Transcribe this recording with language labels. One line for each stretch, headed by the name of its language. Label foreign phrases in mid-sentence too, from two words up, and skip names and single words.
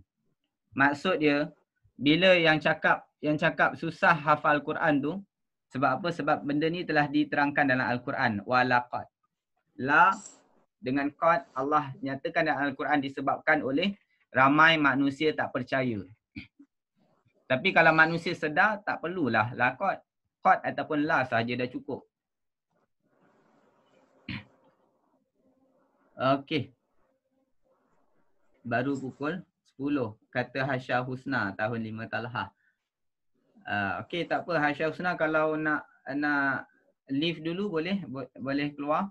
Malay: Maksud dia, bila yang cakap susah hafal Quran tu, sebab apa? Sebab benda ni telah diterangkan dalam Al-Quran. Walaqad. La dengan qad, Allah nyatakan dalam Al-Quran disebabkan oleh ramai manusia tak percaya. Tapi kalau manusia sedar, tak perlulah la qad. Qad ataupun la sahaja dah cukup. Okey. Baru pukul 10. Kata Hasya Husna tahun 5 Talha. Okey, tak apa Hasya Husna, kalau nak leave dulu boleh keluar.